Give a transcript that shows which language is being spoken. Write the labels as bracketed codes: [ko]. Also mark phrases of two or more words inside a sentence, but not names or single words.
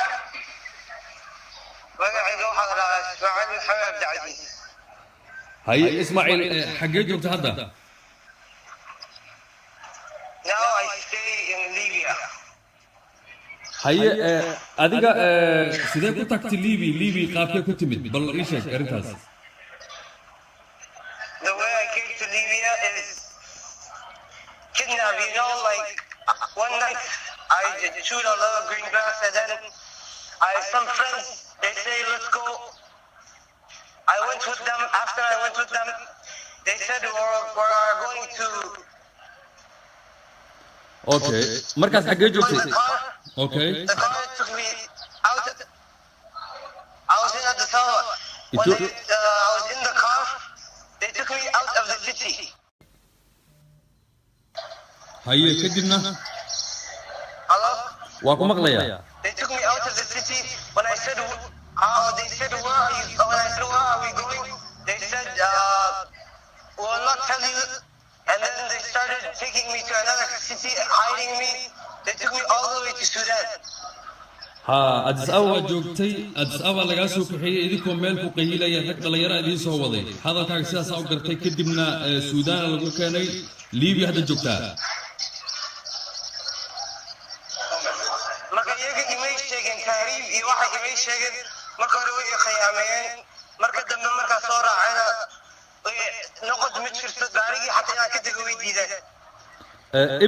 [so] magacayga waxaa la dhahaa Ismaaciil Maxamed Abdicasiis. haye Ismaaciil xaggee joogta hadda [en] Now I stay in Libya. [so] haye adiga sidee ku tagtay Liibi qaabkee ku timid bal ii sheeg arrintaas [en] The way I came to Libya is kidnap, you know, like one night I chewed a lot of green grass and then some friends, they say let's go. I went with them. After I went with them, they said we're going to. [so] okay markaas xaggee joogtay [en] The car, okay the car took me out. I was in Addis Ababa. When I was in the car, they took me out of the city. [so] haye kadibna Hello? waa ku maqlayaa [en] They took me out of the city. When I said, they said, where are you? When I said, where are we going? They said, we will not tell you. And then they started taking me to another city, hiding me. They took me all the way to Sudan. [so] ha Addis Ababa joogtay Addis Ababa laga soo kaxeeyay idinkoo meel ku qaylaya rag dhalinyaro idin soo waday hadalkaaga sidaas u gartay kadibna Suudaan lagu keenay Liibi hadda joogtaa marka iyaga imay sheegeen tahriib iyo waxa imay sheegeen marka hore way khiyaameen marka dambe marka soo raacayna noqod mid jirto gaarigii xataa inaan ka tego way diideen